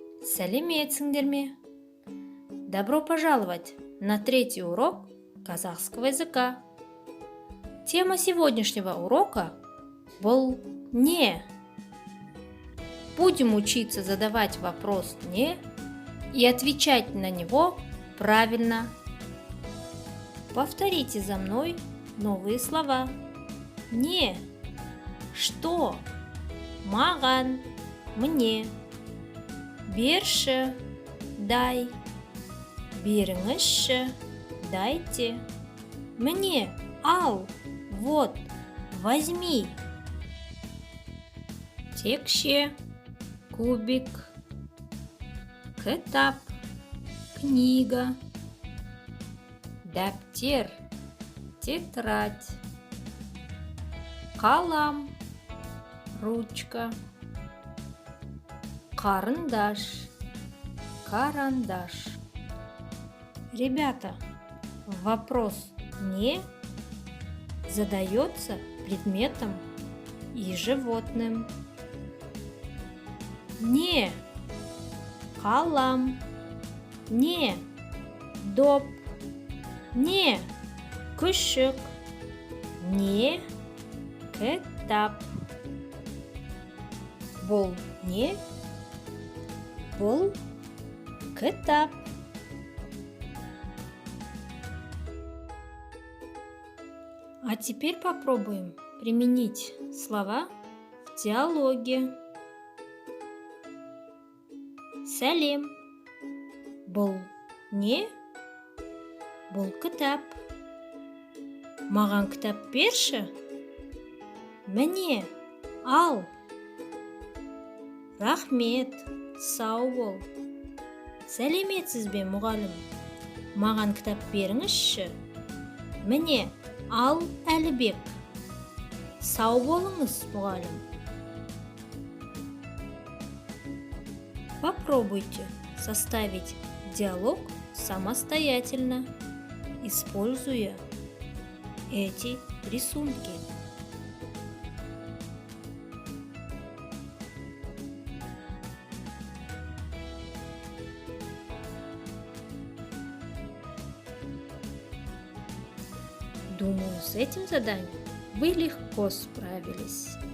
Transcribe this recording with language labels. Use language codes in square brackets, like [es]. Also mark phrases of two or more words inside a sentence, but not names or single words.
[kk] Сәлеметсіңдер ме? [ru] Добро пожаловать на третий урок казахского языка. Тема сегодняшнего урока был «не». Будем учиться задавать вопрос «не» и отвечать на него правильно. Повторите за мной новые слова. «Не». Что? [kk] Маған. [ru] Мне. Берші. Дай. Беріңізші. Дайте. Мне. Ал. Вот. Возьми. [kk] Текше. [ru] Кубик. Кітап. Книга. Дәптер. Тетрадь. Қалам. Ручка. Карандаш. Карандаш. Ребята, вопрос «не» задается предметом и животным. [kk] Не қалам, не доп, не күшік, не кітап. Бұл не, бұл кітап. [ru] А теперь попробуем применить слова в диалоге. [kk] Сәлем. Бұл не, бұл кітап. Маған кітап берші. Міне, ал. Рахмет, сау бол. Сәлеметсіз бе, мұғалім? Маған кітап беріңізші. Міне, ал Әлібек. Сау болыңыз, мұғалім. [ru] Попробуйте составить диалог самостоятельно, используя эти рисунки. Думаю, с этим заданием вы легко справились.